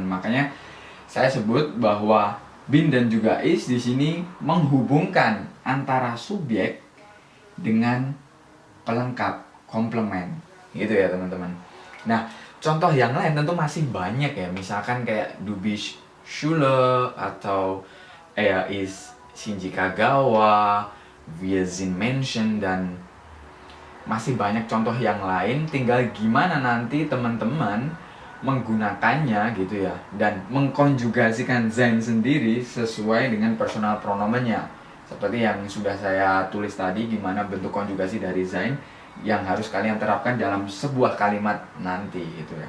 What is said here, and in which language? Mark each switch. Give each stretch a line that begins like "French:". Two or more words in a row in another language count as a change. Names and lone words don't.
Indonesian: Makanya saya sebut bahwa bin dan juga is di sini menghubungkan antara subjek dengan pelengkap, komplement gitu ya teman-teman. Nah, contoh yang lain tentu masih banyak ya. Misalkan kayak
German: du bist Schule atau er ist Shinji Kagawa, wir sind Menschen,
Indonesian: dan masih banyak contoh yang lain. Tinggal gimana nanti teman-teman menggunakannya gitu ya, dan mengkonjugasikan sein sendiri sesuai dengan personal pronomennya. Seperti yang sudah saya tulis tadi, gimana bentuk konjugasi dari sein yang harus kalian terapkan dalam sebuah kalimat nanti gitu ya.